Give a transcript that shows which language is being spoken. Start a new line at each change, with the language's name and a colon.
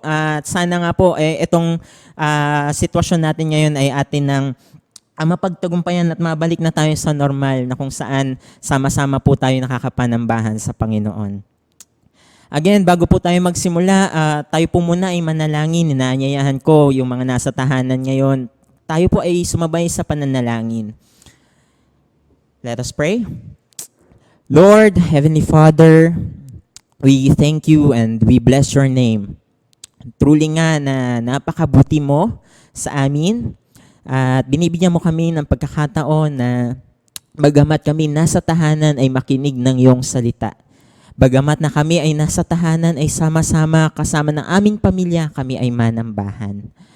Filipino: At sana nga po, itong sitwasyon natin ngayon ay atin ng mapagtagumpayan at mabalik na tayo sa normal na kung saan sama-sama po tayo nakakapanambahan sa Panginoon. Again, bago po tayo magsimula, tayo po muna ay manalangin. Inaanyayahan ko yung mga nasa tahanan ngayon. Tayo po ay sumabay sa pananalangin.
English: Let us pray. Lord, Heavenly Father, we thank you and we bless your name.
Filipino: Truly nga na napakabuti mo sa amin at binibigyan mo kami ng pagkakataon na bagamat kami nasa tahanan ay makinig ng iyong salita. Bagamat na kami ay nasa tahanan ay sama-sama kasama ng aming pamilya kami ay manambahan.